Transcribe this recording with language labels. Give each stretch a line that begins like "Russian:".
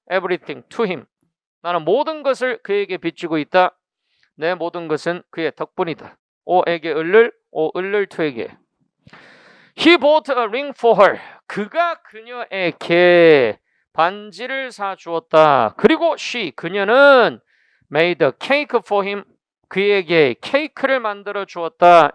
English: everything to him.
Korean: 나는 모든 것을 그에게 빚지고 있다. 내 모든 것은 그의 덕분이다. 오에게 을을, 오 을을 to에게.
English: He bought a ring for her.
Korean: 그가 그녀에게 반지를 사주었다. 그리고 그녀는
English: made a cake for him.
Korean: 그에게 케이크를 만들어 주었다.